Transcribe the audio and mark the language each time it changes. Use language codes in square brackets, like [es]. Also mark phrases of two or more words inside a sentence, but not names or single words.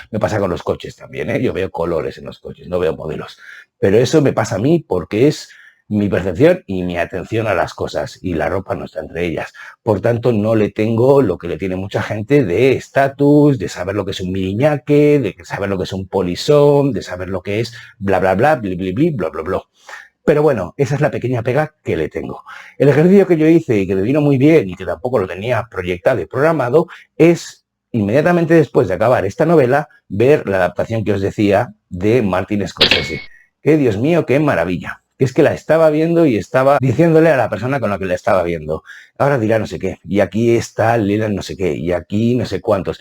[es] Me pasa con los coches también, ¿eh? Yo veo colores en los coches, no veo modelos. Pero eso me pasa a mí porque es mi percepción y mi atención a las cosas, y la ropa no está entre ellas. Por tanto, no le tengo lo que le tiene mucha gente de estatus, de saber lo que es un miriñaque, de saber lo que es un polisón, de saber lo que es bla, bla, bla, bli, bli, bli, bla, bla, bla. Pero bueno, esa es la pequeña pega que le tengo. El ejercicio que yo hice y que me vino muy bien y que tampoco lo tenía proyectado y programado es, inmediatamente después de acabar esta novela, ver la adaptación que os decía de Martin Scorsese. Que Dios mío, qué maravilla. Es que la estaba viendo y estaba diciéndole a la persona con la que la estaba viendo, ahora dirá no sé qué, y aquí está Leland no sé qué, y aquí no sé cuántos.